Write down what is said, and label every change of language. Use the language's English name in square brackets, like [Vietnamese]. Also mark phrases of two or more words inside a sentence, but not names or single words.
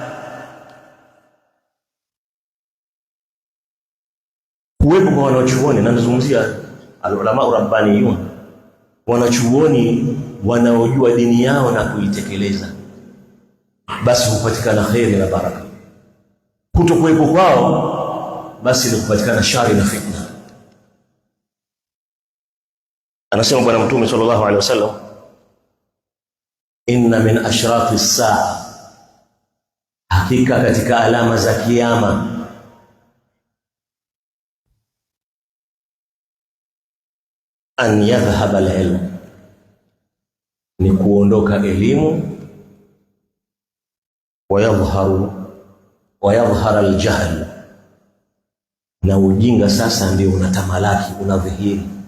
[Swahili] Kuwepo kwa wanachuoni, na nazungumzia [Arabic] العلماء الربانيون, [Swahili] wanachuoni wanaojua dini yao na kuitekeleza, basi hupatikana khairi na baraka. Kutokuwepo kwao, basi ni kupatikana shari na fitna. Anasema Bwana Mtume [Arabic] صلى الله عليه وسلم, إن من أشراط الساعة, [Swahili] hakika katika alama za kiyama, [Arabic] أن يذهب العلم, [Swahili] ni kuondoka elimu, [Arabic] ويظهر الجهل, [Swahili] na ujinga sasa ndio unatamalaki, unadhihiri.